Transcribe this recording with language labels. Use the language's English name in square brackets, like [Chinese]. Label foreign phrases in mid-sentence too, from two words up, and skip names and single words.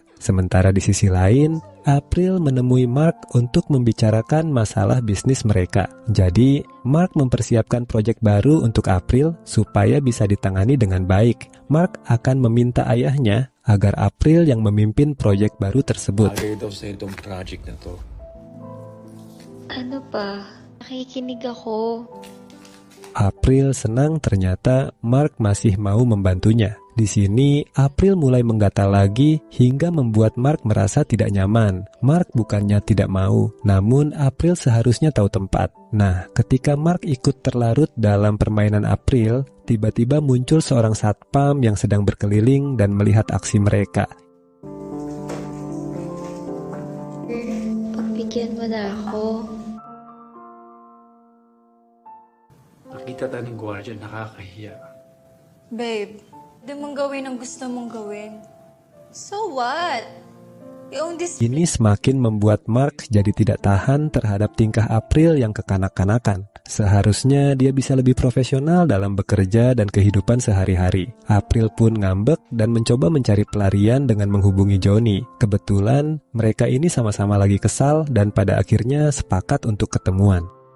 [Indonesian] Sementara di sisi lain, April menemui Mark untuk membicarakan masalah bisnis mereka. Jadi, Mark mempersiapkan proyek baru untuk April supaya bisa ditangani dengan baik. Mark akan meminta ayahnya agar April yang memimpin proyek baru tersebut. [Filipino] Bagay daw sa itong project na to. Ano pa? Nakikinig ako. [Indonesian] April senang ternyata Mark masih mau membantunya. Di sini, April mulai menggatal lagi hingga membuat Mark merasa tidak nyaman. Mark bukannya tidak mau, namun April seharusnya tahu tempat. Nah, ketika Mark ikut terlarut dalam permainan April, tiba-tiba muncul seorang satpam yang sedang berkeliling dan melihat aksi mereka. [Filipino] Pagbigyan mo na ako. Nakikita tayo ng gwardiya, nakakahiya. Babe, di mong gawin ang gusto mong gawin. [English] So what? You own this. [Indonesian] Ini semakin membuat Mark jadi tidak tahan terhadap tingkah April yang kekanak-kanakan. Seharusnya dia bisa lebih profesional dalam bekerja dan kehidupan sehari-hari. April pun ngambek dan mencoba mencari pelarian dengan menghubungi Johnny. Kebetulan mereka ini sama-sama lagi kesal dan pada akhirnya sepakat untuk ketemuan.